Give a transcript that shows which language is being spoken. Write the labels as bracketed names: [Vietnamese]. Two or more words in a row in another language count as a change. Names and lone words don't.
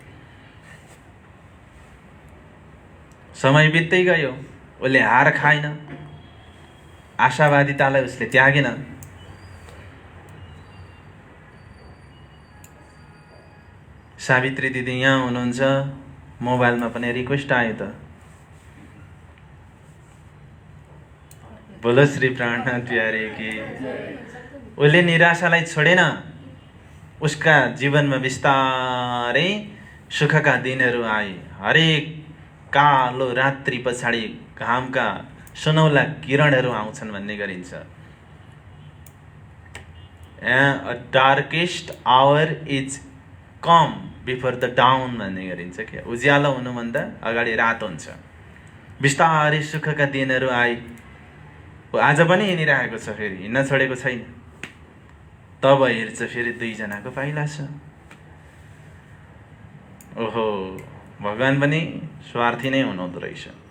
[Nepali] समय बित्दै गयो, उसले हार खाएन, आशावादितालाई उसले त्यागेन। सावित्री दिदी यहाँ हुनुहुन्छ, मोबाइलमा पनि रिक्वेस्ट आयो त। [Hindi] बोलो श्री प्राणनाथ प्यारे की। [Nepali] उसले निराशालाई छोडेन, उसका जीवनमा बिस्तारै सुखका दिनहरू आए। हरेक कालो रात्रि पछाडि घामका सुनौला किरणहरू आउँछन् भन्ने गरिन्छ। [English] A darkest hour is come before the dawn [Nepali] भन्ने गरिन्छ। के उज्यालो हुनुभन्दा अगाडि रात हुन्छ। बिस्तारै सुखका दिनहरू आए। आज पनि हिँडिरहेको छ, फेरि हिँड्न छोडेको छैन। तब हेर्छ फेरि दुईजनाको पाइला छ। ओहो, भगवान पनि स्वार्थी नै हुनुहुँदो रहेछ।